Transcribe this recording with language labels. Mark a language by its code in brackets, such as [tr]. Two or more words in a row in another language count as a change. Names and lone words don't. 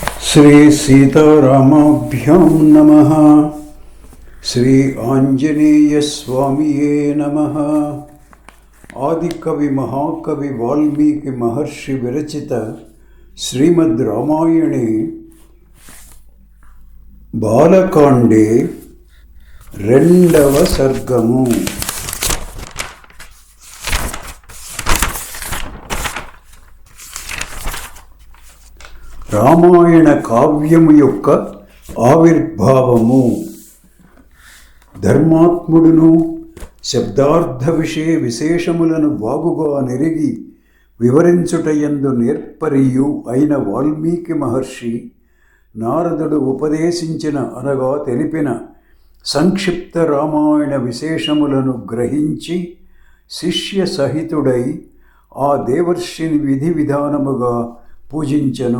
[sa] श्री सीतारामाभ्यां नमः। श्री आंजनेय स्वामिये नमः। आदिकवि महाकवि वाल्मीकि महर्षि विरचित श्रीमद् रामायणे बालकांडे [te] రెండవ సర్గము। రామాయణ కావ్యము యొక్క ఆవిర్భావము। ధర్మాత్ముడును శబ్దార్థ విషయ విశేషములను బాగుగా నెరిగి వివరించుటయందు నేర్పరియు అయిన వాల్మీకి మహర్షి నారదుడు ఉపదేశించిన అనగా తెలిపిన సంక్షిప్త రామాయణ విశేషములను గ్రహించి శిష్య సహితుడై ఆ దేవర్షిని విధి విధానముగా పూజించెను।